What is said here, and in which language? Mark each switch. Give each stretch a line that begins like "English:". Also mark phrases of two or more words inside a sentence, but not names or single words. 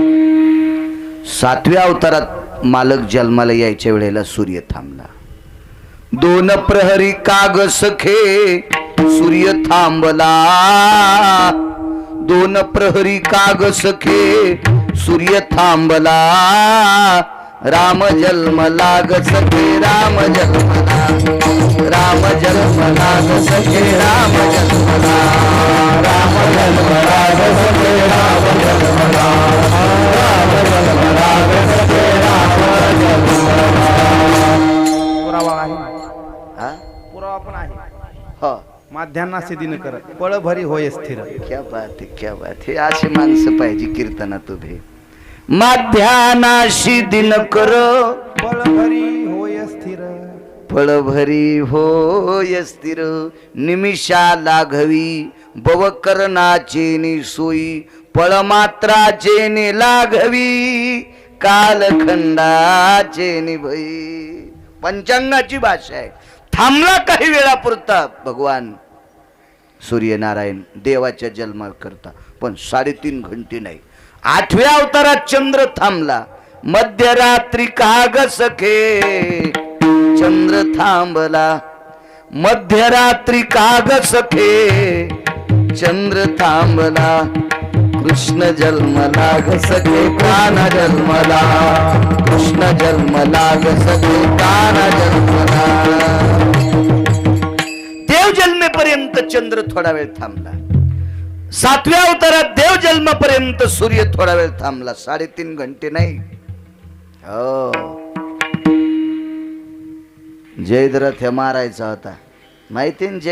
Marathi: 7व्या अवतारात मालक जन्माला यायच्या वेळेला सूर्य थांबला. 2 प्रहरी काग सखे सूर्य थांबला. 2 प्रहरी काग सखे सूर्य थांबला. राम जन्मला ग सखे राम जन्मला. राम जन्मला ग सखे राम जन्मला. राम जन्मला ग सखे राम जन्मला. राम जन्मला ग सखे राम जन्मला. पुरावा आहे. हा पुरावा पण आहे. हो माध्यान्नासी दिन कर पळ भरी होय स्थिर.
Hindi: क्या बात है क्या बात है.
Marathi: अशी माणसं पाहिजे कीर्तनात उभे. माध्यानाशी दिन कर पळ भरी होय स्थिर. फळभरी होय स्थिर. निमिषा लाघवी बव करणाचे सोयी. पळ मात्राचे नि लाघवी कालखंडाचे निभई. पंचांगाची भाषा आहे. थांबला काही वेळापुरता भगवान सूर्यनारायण देवाच्या जन्मा करता. पण 3.5 घंटे नाही. 8व्या अवतारात चंद्र थांबला. मध्यरात्री काग सखे चंद्र थांबला. मध्यरात्री काग सखे चंद्र थांबला. कृष्ण जन्मला ग सखे काना जन्मला. कृष्ण जन्मला ग सखे काना जन्मला. देव जन्मेपर्यंत चंद्र थोडा वेळ थांबला. 7व्या अवतारात देव जन्मापर्यंत सूर्य थोडा वेळ थांबला. 3.5 घंटे नाही. हो जयद्रथ हे मारायचा होता माहिती ना.